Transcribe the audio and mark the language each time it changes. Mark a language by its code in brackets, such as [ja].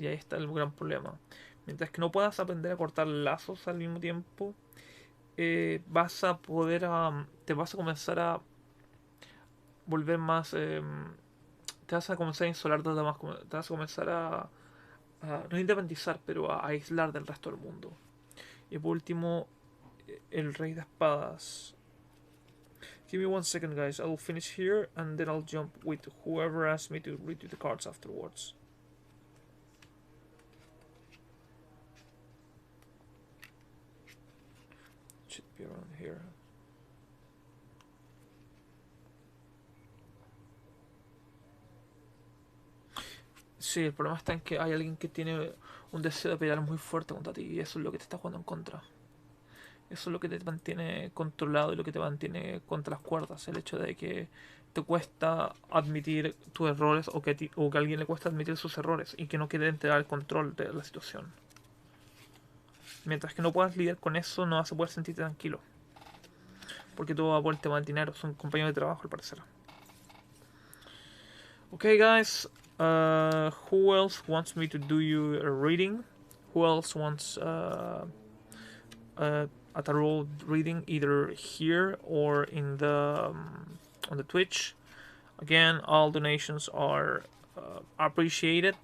[es] Y ahí está el gran problema. Mientras que no puedas aprender a cortar lazos al mismo tiempo, vas a poder te vas a comenzar a volver más te vas a comenzar a insolar de los demás, te vas a comenzar a no independizar, pero a aislar del resto del mundo. Y por último, el rey de espadas. [en] Give me 1 second, guys. I'll finish here and then I'll jump with whoever asks me to read you the cards afterwards. Should be around here. [es] Sí, el problema está en que hay alguien que tiene un deseo de pelear muy fuerte contra ti y eso es lo que te está jugando en contra. Eso es lo que te mantiene controlado y lo que te mantiene contra las cuerdas. El hecho de que te cuesta admitir tus errores o que a alguien le cuesta admitir sus errores y que no quiere entregar el control de la situación. Mientras que no puedas lidiar con eso, no vas a poder sentirte tranquilo. Porque todo va por el tema del dinero. Son compañeros de trabajo, al parecer. [en] Okay, guys. Who else wants me to do you a reading? Who else wants a tarot reading, either here or in the on the Twitch? Again, all donations are appreciated.